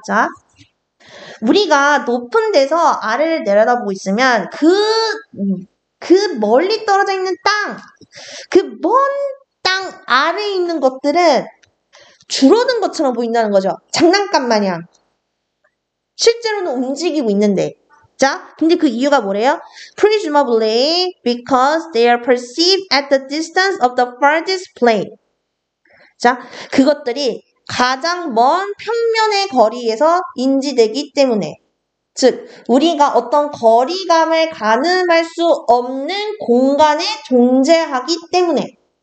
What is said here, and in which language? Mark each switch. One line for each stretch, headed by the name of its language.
Korean: 자, 우리가 높은 데서 아래를 내려다보고 있으면 그 멀리 떨어져 있는 땅, 그 먼 땅 아래에 있는 것들은 줄어든 것처럼 보인다는 거죠. 장난감 마냥. 실제로는 움직이고 있는데. 자, 근데 그 이유가 뭐래요?
English: Presumably because they are perceived at the distance of the farthest plane.
Korean: 자, 그것들이 가장 먼 평면의 거리에서 인지되기 때문에, 즉 우리가 어떤 거리감을 가늠할 수 없는 공간에 존재하기 때문에.